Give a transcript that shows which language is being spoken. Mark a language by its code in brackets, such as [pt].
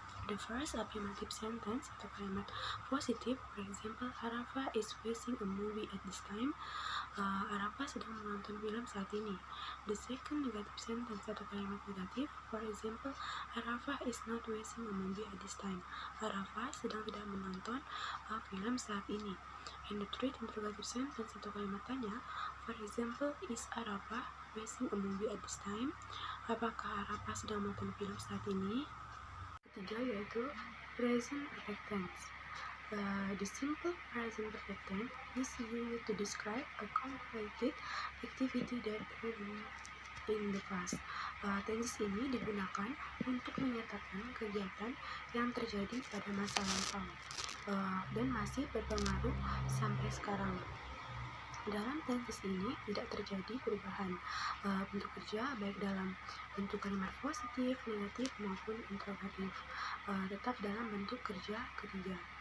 [en] The first affirmative sentence [id] atau kalimat positif, [en] for example, Arafah is watching a movie at this time. [id] Arafah sedang menonton film saat ini. [en] The second negative sentence [id] atau kalimat negatif, [en] for example, Arafah is not watching a movie at this time. [id] Arafah sedang tidak menonton film saat ini. [en] And the third interrogative sentence [id] atau kalimat tanya, [en] for example, is Arafah watching a movie at this time? [id] Apakah Arafah sedang menonton film saat ini? Ketiga yaitu present perfect tense. [en] The simple present perfect tense is used to describe a completed activity that happened in the past. [id] Tense ini digunakan untuk menyatakan kegiatan yang terjadi pada masa lampau dan masih berpengaruh sampai sekarang. Dalam tense ini tidak terjadi perubahan bentuk kerja baik dalam bentuk kalimat positif, negatif maupun interrogatif, tetap dalam bentuk kerja ketiga.